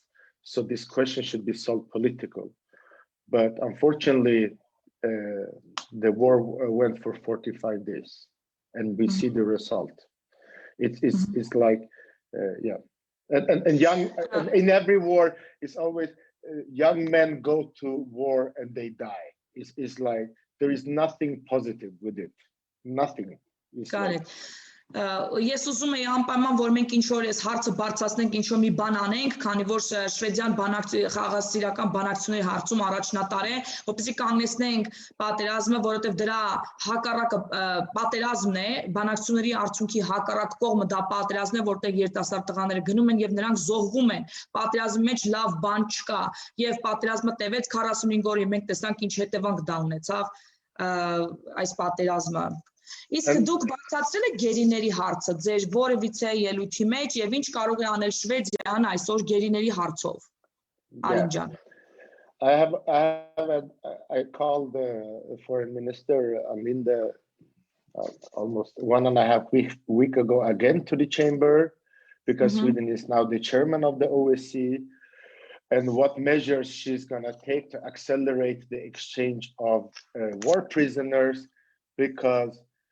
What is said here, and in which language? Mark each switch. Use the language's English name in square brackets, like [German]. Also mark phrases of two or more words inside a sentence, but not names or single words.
[English] So this question should be solved political. But unfortunately, the war went for 45 days, and we see the result. It's like, yeah. And young, in every war, it's always young men go to war and they die. It's like there is nothing positive with it. Nothing. Got it. [Armenian] Ես ուզում եի անպայման որ մենք ինչ որ այս հարցը բարձրացնենք, ինչ որ մի բան անենք, քանի որ Շվեդիան խաղաղասիրական բանակցությունների հարցում առաջնատար է, որպեսզի կանգնեցնենք պատերազմը, որովհետև դրա հակառակը պատերազմն է, բանակցությունների արդյունքի հակառակ կողմը դա պատերազմն է, որտեղ երիտասարդ տղաները գնում են եւ նրանք զոհվում են։ Պատերազմի մեջ լավ բան չկա, եւ պատերազմը տևեց 45 օր, մենք տեսանք ինչ հետևանք դա ունեցավ այս պատերազմը։ Իսկ դուք բացատրել եք գերիների հարցը ձեր որևիցե ելույթի մեջ եւ ինչ կարող է անել Շվեդիան այսօր գերիների հարցով։ Արինջան։ [English] I called the foreign minister Linda almost 1.5 week ago again to the chamber, because Sweden is now the chairman of the OSCE, and what measures she's going to take to accelerate the exchange of war prisoners, because